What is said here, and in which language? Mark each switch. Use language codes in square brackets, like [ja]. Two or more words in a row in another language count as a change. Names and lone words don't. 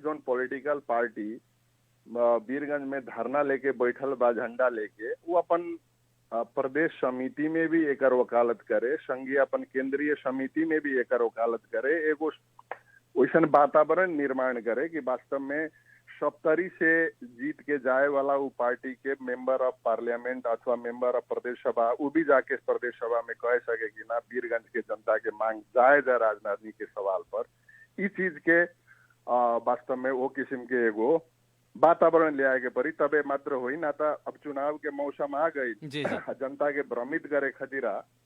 [bho] जोन पॉलिटिकल पार्टी वीरगंज में धरना लेके बैठल बा झंडा लेके, वो अपन प्रदेश समिति में भी एकर वकालत करे, संघीय अपन केंद्रीय समिति में भी एकर वकालत करे, एगो वैसन वातावरण निर्माण करे कि वास्तव में 70 से जीत के जाए वाला वो पार्टी के [en] member of parliament [bho] अथवा [en] member of [bho] प्रदेश सभा वो भी जाके प्रदेश सभा में कह सके कि ना वीरगंज के जनता के मांग जायज है राजनीति के सवाल पर। इस चीज के वास्तव में वो किस्म के एगो वातावरण ले आए के परी, तबे मात्र हुई ना। तो अब चुनाव के मौसम आ गई, जनता के भ्रमित करे खतीरा